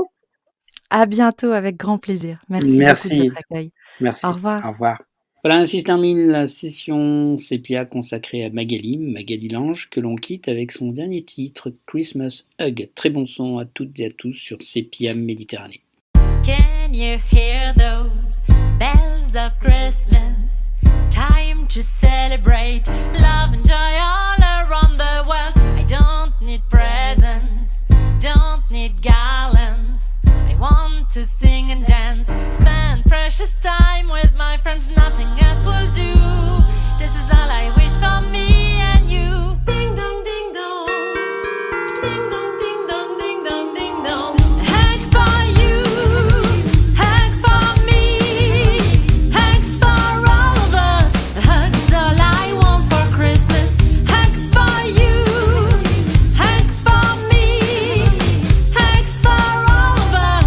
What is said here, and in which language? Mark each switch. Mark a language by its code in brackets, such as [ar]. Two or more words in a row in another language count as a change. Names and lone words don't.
[fr] À bientôt, avec grand plaisir. Merci beaucoup de votre accueil. Merci. Au revoir. Au revoir. Voilà, ainsi se termine la session Sepia consacrée à Magali Lange, que l'on quitte avec son dernier titre, Christmas Hug. Très bon son à toutes et à tous sur Sepia Méditerranée. [en] Can you hear those bells of Christmas? Time to celebrate love and joy all around the world. I don't need presents, don't need garlands. I want to sing and dance, spend precious time with my friends. Nothing else will do. This is all I wish for me and you. Ding dong, ding dong. Ding dong, ding dong, ding dong, ding dong. Hug for you, hug for me, hugs for all of us. A hug is all I want for Christmas. Hug for you, hug for me, hugs for all of us.